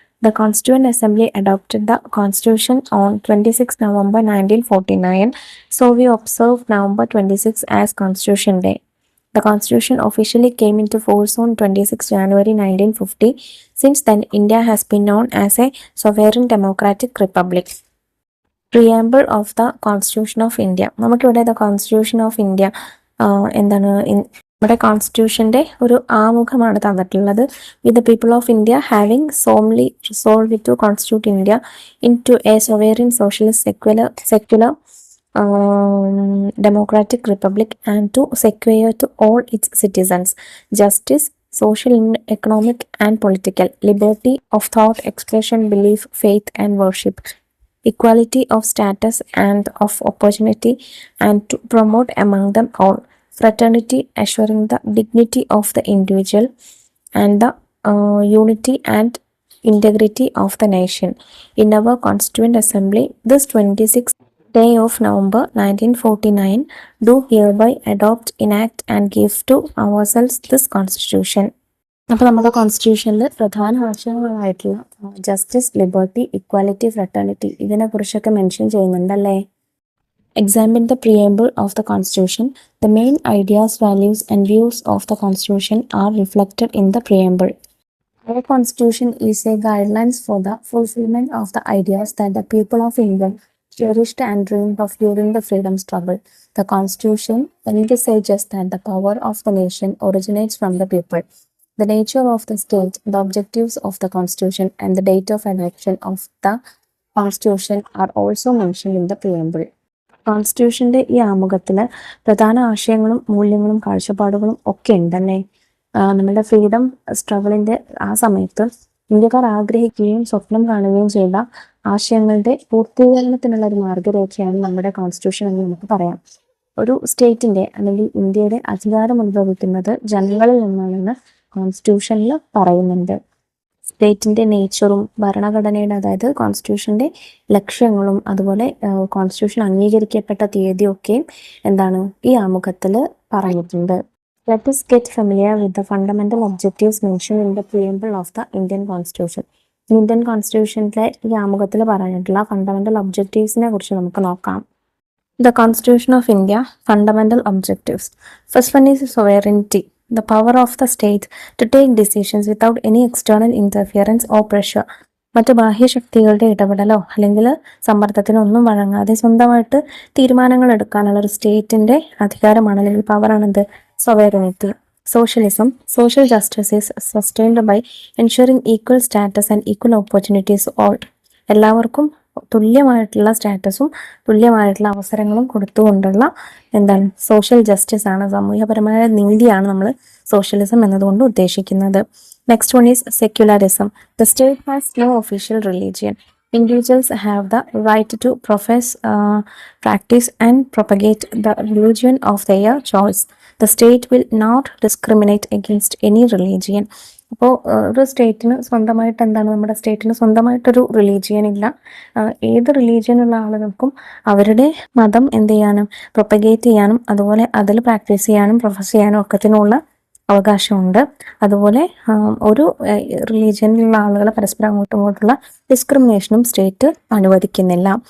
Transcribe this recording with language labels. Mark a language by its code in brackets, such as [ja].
[en] The Constituent Assembly adopted the Constitution on 26 November 1949, so we observe November 26 as Constitution Day. The Constitution officially came into force on 26 January 1950. Since then, India has been known as a sovereign democratic republic. Preamble of the Constitution of India. [ml] നമുക്കിവിടെ [en] the Constitution of India [ml] എന്താണ് നമ്മുടെ കോൺസ്റ്റിറ്റ്യൂഷന്റെ ഒരു ആമുഖമാണ് തന്നിട്ടുള്ളത്. [en] With the people of India having solemnly resolve to constitute India into a sovereign socialist secular democratic republic and to secure to all its citizens justice, social, economic and political liberty of thought, expression, belief, faith and worship, equality of status and of opportunity, and to promote among them all fraternity, assuring the dignity of the individual and the unity and integrity of the nation. In our Constituent Assembly, this 26th day of November 1949, do hereby adopt, enact and give to ourselves this Constitution. [ml] അപ്പോൾ നമ്മുടെ കോൺസ്റ്റിറ്റ്യൂഷനിൽ പ്രധാന ആശയങ്ങളായിട്ടുള്ള justice, liberty, equality, fraternity ഇതിനെക്കുറിച്ചൊക്കെ mention ചെയ്യുന്നുണ്ടല്ലേ. [en] Examine the preamble of the Constitution. The main ideas, values and views of the Constitution are reflected in the preamble. Our Constitution is a guidelines for the fulfillment of the ideas that the people of England cherished and dreamed of during the freedom struggle. The Constitution envisages that the power of the nation originates from the people. The nature of the state, the objectives of the Constitution, and the date of adoption of the Constitution are also mentioned in the preamble. [ml] കോൺസ്റ്റിറ്റ്യൂഷന്റെ ഈ ആമുഖത്തിൽ പ്രധാന ആശയങ്ങളും മൂല്യങ്ങളും കാഴ്ചപ്പാടുകളും ഒക്കെ ഉണ്ടല്ലേ. നമ്മളുടെ freedom സ്ട്രഗിളിന്റെ ആ സമയത്ത് ഇന്ത്യക്കാർ ആഗ്രഹിക്കുകയും സ്വപ്നം കാണുകയും ചെയ്ത ആശയങ്ങളുടെ പൂർത്തീകരണത്തിനുള്ള ഒരു മാർഗരേഖയാണ് നമ്മുടെ കോൺസ്റ്റിറ്റ്യൂഷൻ എന്ന് നമുക്ക് പറയാം. ഒരു സ്റ്റേറ്റിന്റെ അല്ലെങ്കിൽ ഇന്ത്യയുടെ അധികാരം ഉത്ഭവിക്കുന്നത് ജനങ്ങളിൽ നിന്നാണെന്ന് കോൺസ്റ്റിറ്റ്യൂഷനിൽ പറയുന്നുണ്ട്. സ്റ്റേറ്റിന്റെ നേച്ചറും ഭരണഘടനയുടെ അതായത് കോൺസ്റ്റിറ്റ്യൂഷന്റെ ലക്ഷ്യങ്ങളും അതുപോലെ കോൺസ്റ്റിറ്റ്യൂഷൻ അംഗീകരിക്കപ്പെട്ട തീയതിയൊക്കെയും എന്താണ് ഈ ആമുഖത്തിൽ പറഞ്ഞിട്ടുണ്ട്. [en] Let us get familiar with the fundamental objectives mentioned in the preamble of the Indian Constitution. [ml] Indian കോൺസ്റ്റിറ്റ്യൂഷനിലെ ഈ ആമുഖത്തിൽ പറഞ്ഞിട്ടുള്ള ഫണ്ടമെന്റൽ ഒബ്ജക്റ്റീവ്സിനെ കുറിച്ച് നമുക്ക് നോക്കാം. [en] The Constitution of India, fundamental objectives. First one is sovereignty, the power of the state to take decisions without any external interference or pressure. [ml] മറ്റ് ബാഹ്യശക്തികളുടെ ഇടപെടലോ അല്ലെങ്കിൽ സമ്മർദ്ദത്തിനോ ഒന്നും വഴങ്ങാതെ സ്വന്തമായിട്ട് തീരുമാനങ്ങൾ എടുക്കാനുള്ള ഒരു സ്റ്റേറ്റിന്റെ അധികാരമാണ് അല്ലെങ്കിൽ പവറാണെന്ത് sovereignty. [en] Socialism, social justice is sustained by ensuring equal status and equal opportunities to all. [ml] എല്ലാവർക്കും തുല്യമായിട്ടുള്ള സ്റ്റാറ്റസും തുല്യമായിട്ടുള്ള അവസരങ്ങളും കൊടുത്തുകൊണ്ടുള്ള എന്താണ് സോഷ്യൽ ജസ്റ്റിസ് ആണ്, സാമൂഹ്യപരമായ നീതിയാണ് നമ്മൾ സോഷ്യലിസം എന്നതുകൊണ്ട് ഉദ്ദേശിക്കുന്നത്. [en] Next one is secularism. The state has no official religion. Individuals have the right to profess, practice and propagate the religion of their choice. The state will not discriminate against any religion. [ml] അപ്പോൾ ഒരു സ്റ്റേറ്റിന് സ്വന്തമായിട്ട് എന്താണ്, നമ്മുടെ സ്റ്റേറ്റിന് സ്വന്തമായിട്ടൊരു religion ഇല്ല. ഏത് റിലീജിയനുള്ള ആളുകൾക്കും അവരുടെ മതം എന്ത് ചെയ്യാനും പ്രൊപ്പഗേറ്റ് ചെയ്യാനും അതുപോലെ അതിൽ പ്രാക്ടീസ് ചെയ്യാനും പ്രൊഫസ് ചെയ്യാനും ഒക്കത്തിനുള്ള അവകാശമുണ്ട്. അതുപോലെ ഒരു റിലീജിയനിലുള്ള ആളുകളെ പരസ്പരം അങ്ങോട്ടും ഇങ്ങോട്ടുള്ള ഡിസ്ക്രിമിനേഷനും സ്റ്റേറ്റ് അനുവദിക്കുന്നില്ല.